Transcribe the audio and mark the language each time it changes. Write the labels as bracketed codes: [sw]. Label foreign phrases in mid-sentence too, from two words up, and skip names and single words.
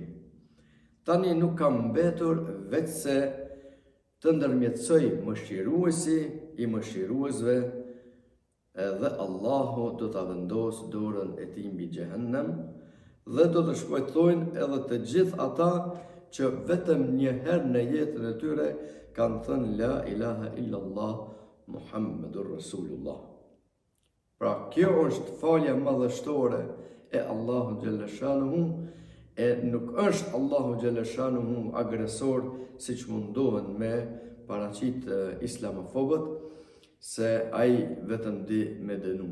[sq] Tani nuk kam mbetur veç se të ndërmjetësoj mëshiruesi i mëshiruesve, dhe Allahu do ta vendos dorën e tij mbi xhehenem dhe do të shpëtojnë edhe të gjithë ata që vetëm një herë në jetën e tyre kanë thënë [ar] لا إله إلا الله محمد رسول الله. [sq] Pra kjo është falja madhështore e Allahu [ar] جل شأنه, [sq] e nuk është Allahu [ar] جل شأنه [sq] agresor siç mundohen me paraqit islamofobët, se ai vetëm di me dënu.